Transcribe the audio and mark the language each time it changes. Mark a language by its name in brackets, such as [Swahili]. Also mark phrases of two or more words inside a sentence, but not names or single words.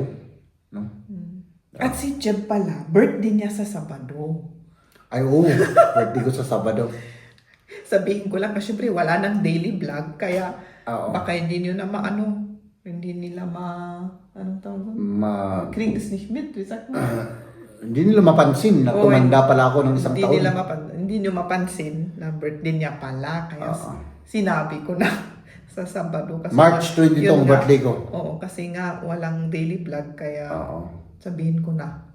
[Filipino] No? At si Jeb pala, birthday niya sa Sabado. Ay, oo. Birthday ko sa Sabado. Sabihin ko lang kasi syempre wala nang daily vlog, kaya Oo. baka hindi nyo na hindi nila anong tawag doon? [German] Krieg's nicht mit, wie sagt man? [Filipino] Hindi nila mapansin na tumanda pala ako ng isang taon. Hindi nyo mapansin na birthday niya pala, kaya sinabi ko na sa Sabado. Kasi March 22 yun ang nga. birthday ko. Oo, kasi nga walang daily vlog, kaya Oo. sabihin ko na.